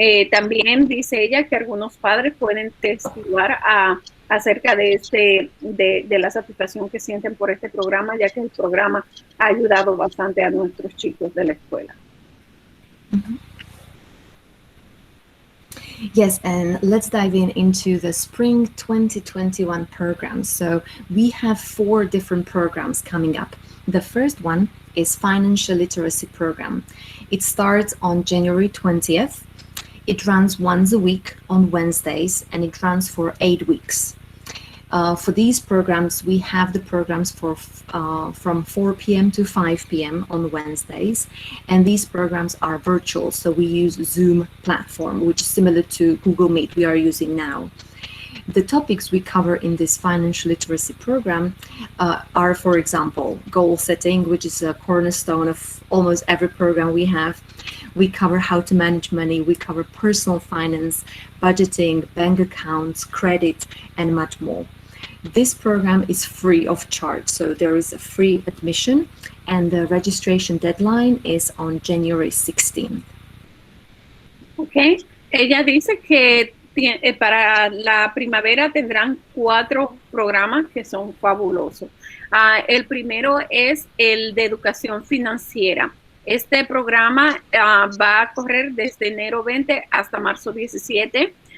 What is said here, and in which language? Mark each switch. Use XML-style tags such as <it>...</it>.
<es>También dice ella que algunos padres pueden testiguar acerca de la satisfacción que sienten por este programa, ya que el programa ha ayudado bastante a nuestros chicos de la escuela. Mm-hmm.</es> <en>Yes, and let's dive into the Spring 2021 programs. So we have 4 different programs coming up. The first one is Financial Literacy Program. It starts on January 20th. It runs once a week on Wednesdays, and it runs for 8 weeks. For these programs, we have the programs from 4 p.m. to 5 p.m. on Wednesdays, and these programs are virtual, so we use Zoom platform, which is similar to Google Meet we are using now. The topics we cover in this financial literacy program are, for example, goal setting, which is a cornerstone of almost every program we have. We cover how to manage money, we cover personal finance, budgeting, bank accounts, credit, and much more. This program is free of charge, so there is a free admission, and the registration deadline is on January 16th.</en> <es>Ok, ella dice que para la primavera tendrán 4 programas que son fabulosos. El primero es el de educación financiera. Este programa va a correr desde enero 20 hasta marzo 17.</es>